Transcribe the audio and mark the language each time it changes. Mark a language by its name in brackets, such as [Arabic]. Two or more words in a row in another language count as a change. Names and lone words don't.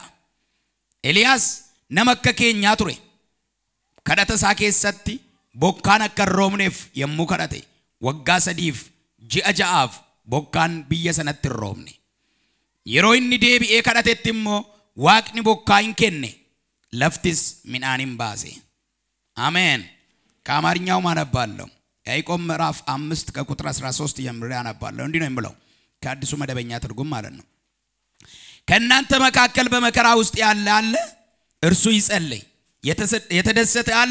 [Oromo] Eliyaas nama akka keenyaa ture. Kadhata isaa keessatti bokkaan akka hin roobneef yommuu kadhate waggaa 3 ji'a 6 bokkaan biyya sanatti hin roobne. Yeroo inni deebi'ee kadhatetti immoo Waaqni bokkaa hin kenne, laftis midhaan hin baase. Amen. [Amharic] ከአማርኛው ማነባለሁ። ያዕቆብ ምዕራፍ 5 ከቁጥር 13 ጀምሬ አነባለሁ። እንዲህ ነው የሚለው ከአዲሱ መደበኛ ትርጉም ማለት ነው። ከእናንተ መካከል በመከራ ውስጥ ያለ አለ? እርሱ ይጸልይ። የተደሰተ አለ?